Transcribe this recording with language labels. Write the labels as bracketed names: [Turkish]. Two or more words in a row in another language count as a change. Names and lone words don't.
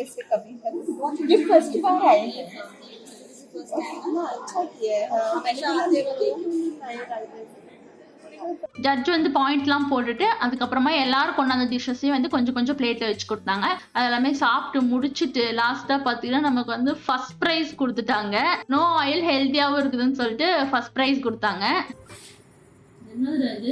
[Hindi] से कभी है ये फर्स्ट बार आए हैं अच्छा किया है [Tamil] ஜட்ஜ் வந்து பாயிண்ட்லாம் போட்டுட்டு, அதுக்கப்புறமா எல்லாரும் கொண்டாந்த டிஷ்ஷஸையும் வந்து கொஞ்சம் கொஞ்சம் பிளேட்ல வச்சு குடுத்தாங்க. அது எல்லாமே சாப்பிட்டு முடிச்சுட்டு, லாஸ்ட்டா பார்த்தீங்கன்னா, நமக்கு வந்து [English] first prize [Tamil] குடுத்துட்டாங்க. [English] no oil [Tamil] ஹெல்த்தியாவும் இருக்குதுன்னு சொல்லிட்டு [English] first prize [Tamil] குடுத்தாங்க. என்னது அது?